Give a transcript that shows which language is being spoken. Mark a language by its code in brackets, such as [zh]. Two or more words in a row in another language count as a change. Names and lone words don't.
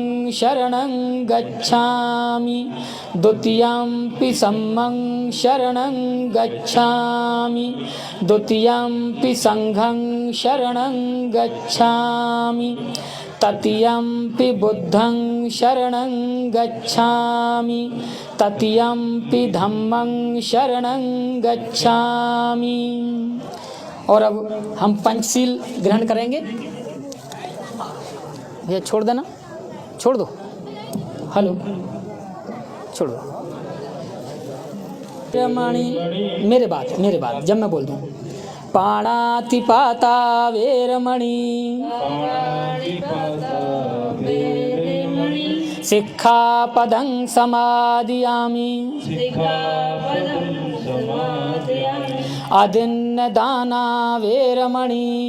[pi] शरणं गच्छामि द्वितीयंपि सम्मं शरणं गच्छामि द्वितीयंपि संघं शरणं गच्छामि तृतीयंपि बुद्धं शरणं गच्छामि तृतीयंपि धम्मं शरणं गच्छामि। [hi] और अब हम पंचशील ग्रहण करेंगे। भैया छोड़ देना, छोड़ दो, हेलो छोड़ दो। वेरमणि, मेरे बात जब मैं बोल दूँ, [pi] पाणातिपाता वेरमणि सिक्खापदं समादयामि अदिन्नदाना वेरमणि